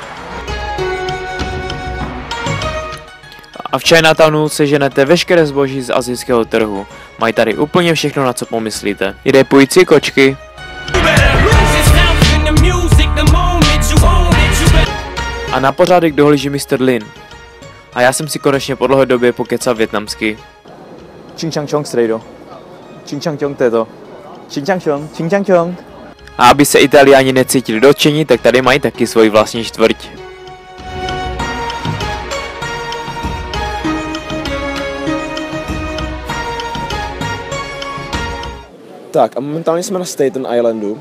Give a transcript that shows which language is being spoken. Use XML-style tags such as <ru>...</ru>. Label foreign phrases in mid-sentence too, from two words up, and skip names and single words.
<cs>A v Chinatownu seženete veškeré zboží z asijského trhu. Mají tady úplně všechno, na co pomyslíte. I repující kočky. A na pořádek dohlíží Mr. Lin. A já jsem si konečně po dlouhé době pokecal vietnamsky. Ching chang chong strejdo. Ching chang chong, to je to. Ching chang chong, ching chang chong. A aby se Italiáni necítili dotčení, tak tady mají taky svoji vlastní čtvrť. Tak a momentálně jsme na Staten Islandu.</cs>